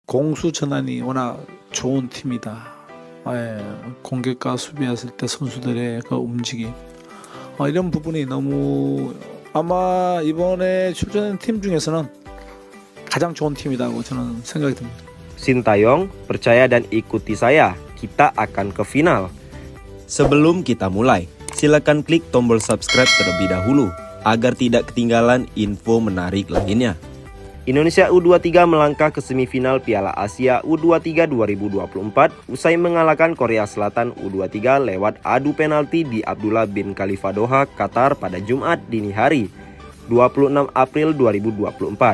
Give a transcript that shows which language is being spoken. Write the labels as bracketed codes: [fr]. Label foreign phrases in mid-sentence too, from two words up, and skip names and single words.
[ko] 공수 전환이 워낙 좋은 팀이다. 예, 공격과 수비했을 때 선수들의 그 움직임, 이런 부분이 너무 아마 이번에 출전한 팀 중에서는 가장 좋은 팀이라고 저는 생각이 듭니다. [id] Sintayong, percaya dan ikuti saya, kita akan ke final. Sebelum kita mulai, silakan klik tombol subscribe terlebih dahulu agar tidak ketinggalan info menarik lainnya. Indonesia U23 melangkah ke semifinal Piala Asia U23 2024 usai mengalahkan Korea Selatan U23 lewat adu penalti di Abdullah bin Khalifa Doha, Qatar pada Jumat dini hari, 26 April 2024.